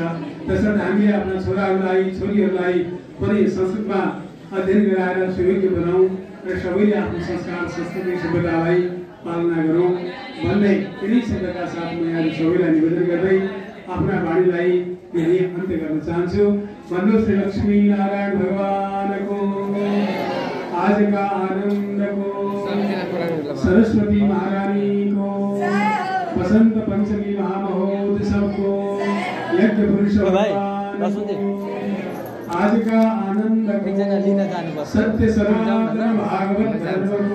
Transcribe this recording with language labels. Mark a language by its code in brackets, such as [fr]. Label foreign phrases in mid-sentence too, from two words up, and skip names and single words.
[ne] त्यसर्थ हामीले आफ्ना छोराहरूलाई छोरीहरूलाई पनि संस्कृतमा अध्ययन गराएर सुयोग्य बनाऊ र सबैले आफ्नो संस्कार संस्कृति सभ्यतालाई पालना गरौँ भन्ने यिनै शब्दका साथ म यहाँ सबैलाई निवेदन गर्दै आफ्ना वाणीलाई यही अन्त्य गर्न चाहन्छु। [hi] भन्नु श्री लक्ष्मी नारायण भगवानको आज का आनंद को, सरस्वती महारानी को, बसंत पंचमी महामहोत्सव को, यज्ञ पुरुष भगवान को, आज का आनंद को, सत्य सनातन भागवत धर्म को।